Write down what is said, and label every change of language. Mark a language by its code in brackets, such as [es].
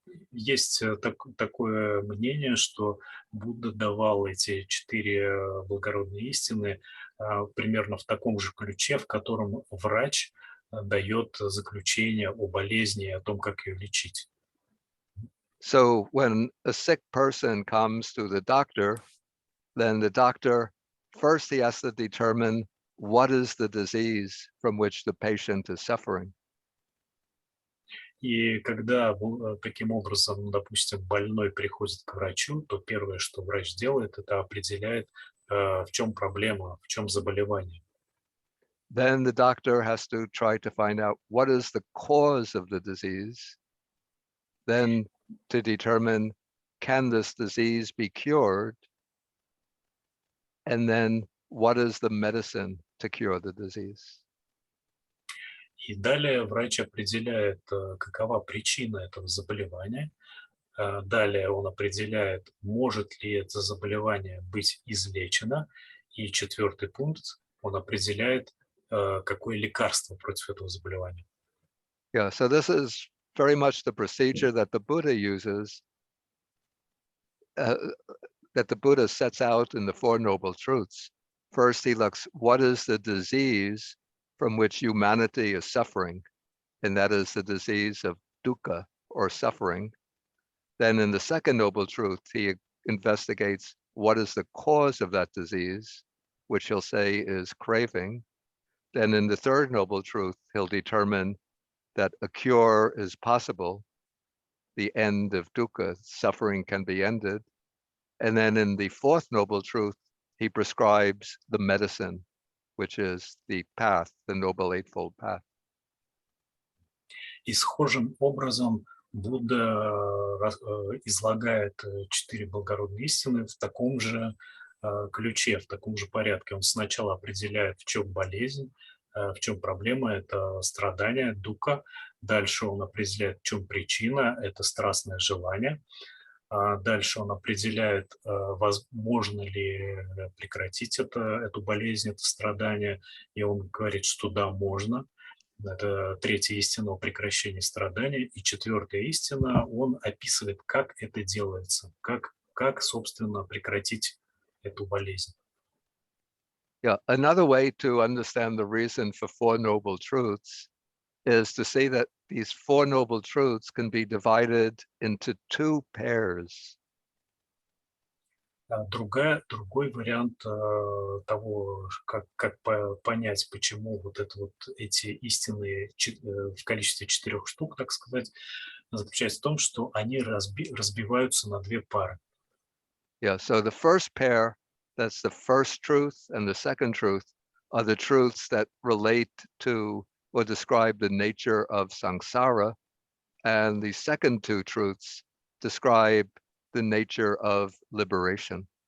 [ru] Есть такое мнение, что Будда давал эти четыре благородные истины примерно в таком же ключе, в котором врач дает заключение о болезни и о том, как ее лечить. [en] So when a sick person comes to the doctor, then the doctor, first he has to determine what is the disease from which the patient is suffering. [ru] И когда таким образом, допустим, больной приходит к врачу, то первое, что врач делает, это определяет, в чем проблема, в чем заболевание. [en] Then the doctor has to try to find out what is the cause of the disease, then to determine can this disease be cured, and then what is the medicine to cure the disease. [ru] И далее врач определяет, какова причина этого заболевания. Далее он определяет, может ли это заболевание быть излечено. И четвертый пункт, он определяет, какое лекарство против этого заболевания. [en] Yeah, so this is very much the procedure that the Buddha uses, that the Buddha sets out in the Four Noble Truths. First, he looks, what is the disease from which humanity is suffering? And that is the disease of dukkha, or suffering. Then in the second Noble Truth, he investigates what is the cause of that disease, which he'll say is craving. Then in the third Noble Truth, he'll determine that a cure is possible. The end of dukkha, suffering can be ended. And then in the fourth Noble Truth, he prescribes the medicine, which is the path, the Noble Eightfold Path. [ru] И схожим образом Будда излагает четыре благородные истины в таком же ключе, в таком же порядке. Он сначала определяет, в чем болезнь, в чем проблема, это страдание, дуkkha. Дальше он определяет, в чем причина, это страстное желание. Дальше он определяет, возможно ли прекратить эту болезнь, это страдание. И он говорит, что да, можно. Это третья истина о прекращении страданий. И четвертая истина, он описывает, как это делается, как собственно, прекратить эту болезнь. [en] Yeah, another way to understand the reason for Four Noble Truths is to say that these Four Noble Truths can be divided into two pairs. [ru] Другой вариант того, как понять, почему вот эти истины в количестве 4 штук, так сказать, заключается в том, что они разбиваются на две пары. [en] Yeah, so the first pair, that's the first truth, and the second truth are the truths that relate to or describe the nature of samsara, and the second two truths describe the nature of liberation.